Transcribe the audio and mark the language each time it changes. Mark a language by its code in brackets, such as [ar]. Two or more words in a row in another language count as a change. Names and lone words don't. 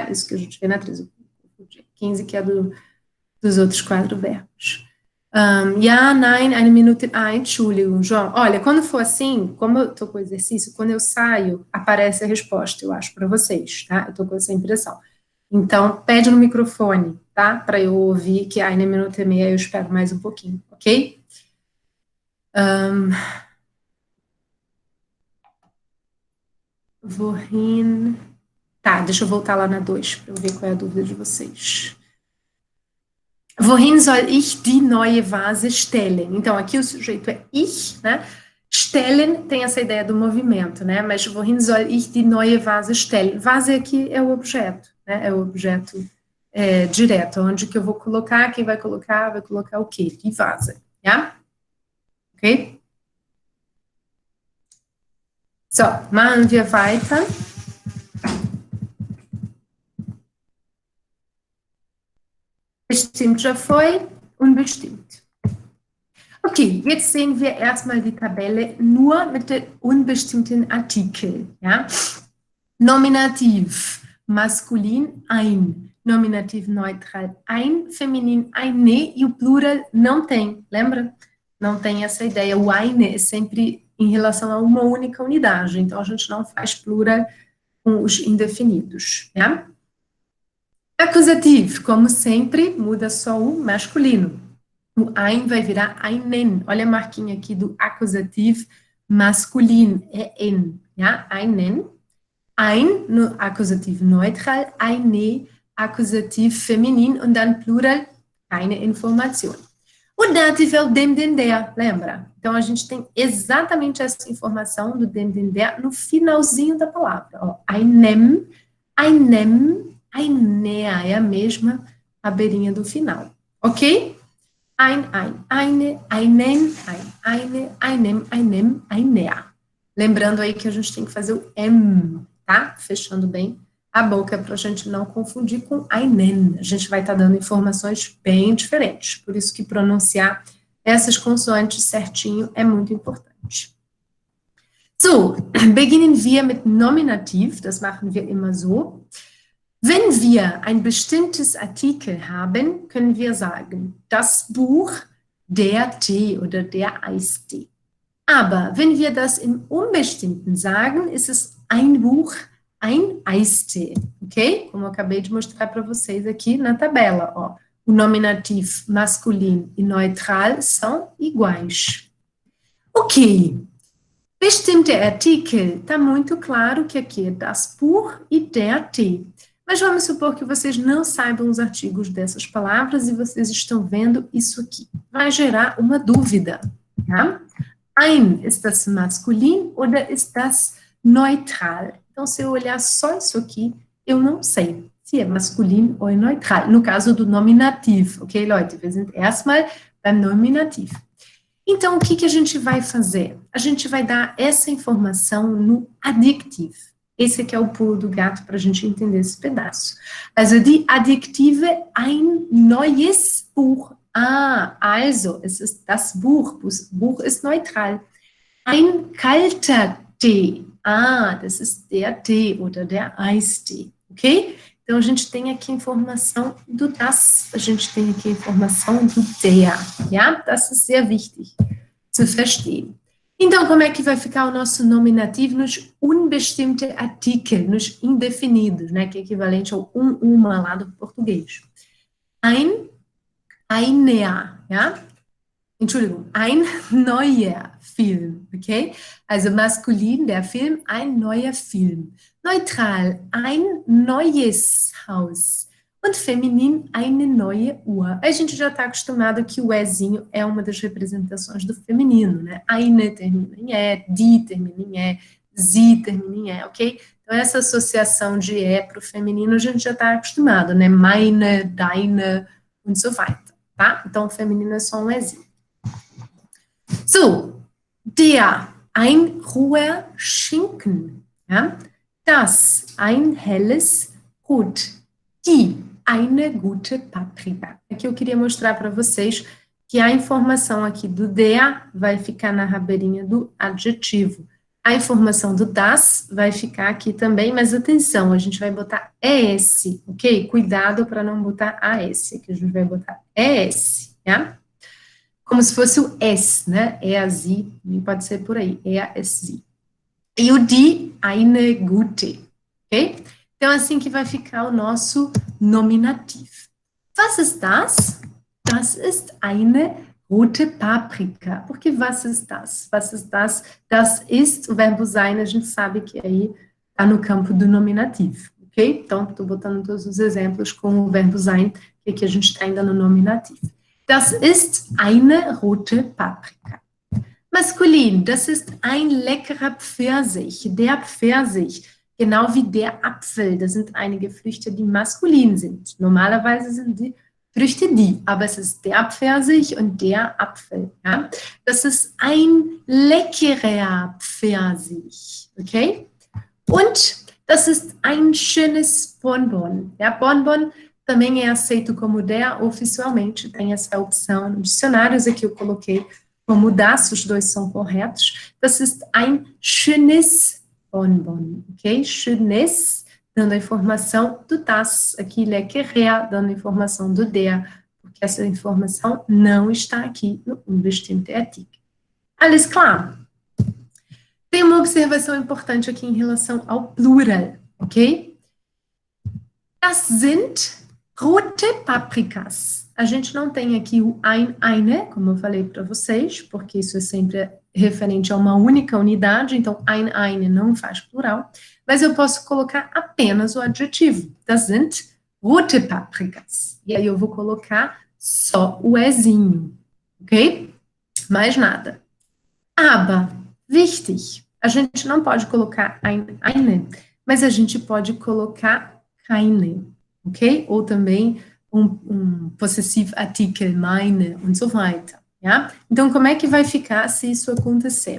[pt] Isso que a gente vê na 13, 15 que é dos outros quatro verbos. [de] Ja, nein, eine Minute, Entschuldigung, [pt] João. Olha, quando for assim, como eu tô com o exercício, quando eu saio, aparece a resposta, eu acho, para vocês, tá? Eu tô com essa impressão. Então, pede no microfone, tá? Para eu ouvir que [de] eine Minute [pt] e meia eu espero mais um pouquinho, ok? [de] Wohin? [pt] Tá, deixa eu voltar lá na 2, para eu ver qual é a dúvida de vocês. [de] Wohin soll ich die neue Vase stellen? [pt] Então, aqui o sujeito é ich, né? Stellen tem essa ideia do movimento, né? [de] Mas wohin soll ich die neue Vase stellen? [pt] Vase aqui é o objeto, né? É o objeto direto. Onde que eu vou colocar? Quem vai colocar o quê? [de] Die Vase, ja? Ok? So, machen wir weiter. [pt] Bestimmt já foi, [de] unbestimmt. Okay, jetzt sehen wir erstmal die Tabelle nur mit den unbestimmten Artikeln. Ja? Nominativ, masculin, ein. Nominativ neutral, ein. Feminin, eine. [pt] E o plural não tem, lembra? Não tem essa ideia. O eine é sempre em relação a uma única unidade. Então, a gente não faz plural com os indefinidos. Ja? Acusativo, como sempre, muda só o masculino. O ein vai virar einen. Olha a marquinha aqui do acusativo masculino, é en, ja? [de] Einen. [pt] Ein no acusativo neutral, eine acusativo feminino [de] und dann plural, keine Information. [pt] O dativo é o [de] dem, den, der, [pt] lembra? Então, a gente tem exatamente essa informação do [de] dem, den, der [pt] no finalzinho da palavra. Ó, [de] einem, einea, [pt] é a mesma a beirinha do final, ok? [de] Ein, eine, einen, eine, einem, einea. [pt] Lembrando aí que a gente tem que fazer o M, tá? Fechando bem a boca para a gente não confundir com einen. A gente vai estar dando informações bem diferentes, por isso que pronunciar essas consoantes certinho é muito importante. [de] So, beginnen wir mit Nominativ, das machen wir immer so. Wenn wir ein bestimmtes Artikel haben, können wir sagen, das Buch, der Tee oder der Eistee. Aber wenn wir das im Unbestimmten sagen, ist es ein Buch, ein Eistee, ok? [pt] Como eu acabei de mostrar para vocês aqui na tabela, ó. O nominativo masculino e neutral são iguais. [de] Ok. Bestimmte Artikel, [pt] está muito claro que aqui é [de] das Buch [pt] e [de] der Tee. [pt] Mas vamos supor que vocês não saibam os artigos dessas palavras e vocês estão vendo isso aqui. Vai gerar uma dúvida, tá? [de] Ein, ist das masculin oder ist das neutral? [pt] Então, se eu olhar só isso aqui, eu não sei se é masculin ou é neutral. No caso do nominativo, [de] ok, Leute? Wir sind erstmal beim Nominativ. [pt] Então, o que a gente vai fazer? A gente vai dar essa informação no adjetivo. Esse aqui é o pulo do gato para a gente entender esse pedaço. [de] Also, die Adjektive, ein neues Buch. Ah, also, es ist das Buch. Das Buch ist neutral. Ein kalter Tee. Ah, das ist der Tee oder der Eistee. Okay? [pt] Então, a gente tem aqui a informação do das, a gente tem aqui a informação do der, ja? [de] Das ist sehr wichtig zu verstehen. [pt] Então, como é que vai ficar o nosso nominativo nos [de] unbestimmte Artikel, [pt] nos indefinidos, né? Que é equivalente ao uma lá do português. [de] Einer, ja? Entschuldigung, ein neuer Film, okay? Also maskulin, der Film, ein neuer Film. Neutral, ein neues Haus. Und feminin, eine neue Uhr. [pt] A gente já está acostumado que o ezinho é uma das representações do feminino, né? Eine termina em e, die termina em e, sie termina em e, ok? Então, essa associação de e para o feminino a gente já está acostumado, né? [de] Meine, deine und so weiter, [pt] tá? Então, o feminino é só um ezinho. [de] So, der, ein roher Schinken, ja? Das, ein helles Brot, die, eine gute Paprika. [pt] Aqui eu queria mostrar para vocês que a informação aqui do der vai ficar na rabeirinha do adjetivo. A informação do das vai ficar aqui também, mas atenção, a gente vai botar es, ok? Cuidado para não botar as, aqui a gente vai botar es, ja? Como se fosse o S, né? Sie, pode ser por aí, sie. E o [de] die, eine gute, [pt] ok? Então, assim que vai ficar o nosso nominativo. [de] Was ist das? Das ist eine rote Paprika. Porque was ist das? Was ist das? Das ist [pt] o verbo sein, a gente sabe que aí está no campo do nominativo, ok? Então, estou botando todos os exemplos com o verbo sein, que aqui a gente está ainda no nominativo. [de] Das ist eine rote Paprika. Maskulin, das ist ein leckerer Pfirsich. Der Pfirsich, genau wie der Apfel. Das sind einige Früchte, die maskulin sind. Normalerweise sind die Früchte die, aber es ist der Pfirsich und der Apfel. Ja? Das ist ein leckerer Pfirsich. Okay? Und das ist ein schönes Bonbon. [pt] Ja, Bonbon também é aceito como der, oficialmente tem essa opção nos dicionários, aqui eu coloquei como das, os dois são corretos. [de] Das ist ein schönes Bonbon, ok? Schönes, [pt] dando a informação do das, aqui leckerer, dando a informação do der, porque essa informação não está aqui no [de] unbestimmte Artikel. Alles klar? [pt] Tem uma observação importante aqui em relação ao plural, ok? [de] Das sind rote Paprikas. [pt] A gente não tem aqui o [de] ein, eine, [pt] como eu falei para vocês, porque isso é sempre referente a uma única unidade, então [de] ein, eine [pt] não faz plural, mas eu posso colocar apenas o adjetivo. [de] Das sind rote Paprikas. [pt] E aí eu vou colocar só o ezinho, ok? Mais nada. [de] Aber, wichtig, [pt] a gente não pode colocar [de] ein, eine, [pt] mas a gente pode colocar keine. Ok? Ou também um possessivo Artikel, [de] meine und so weiter. [pt] Ja? Então, como é que vai ficar se isso acontecer?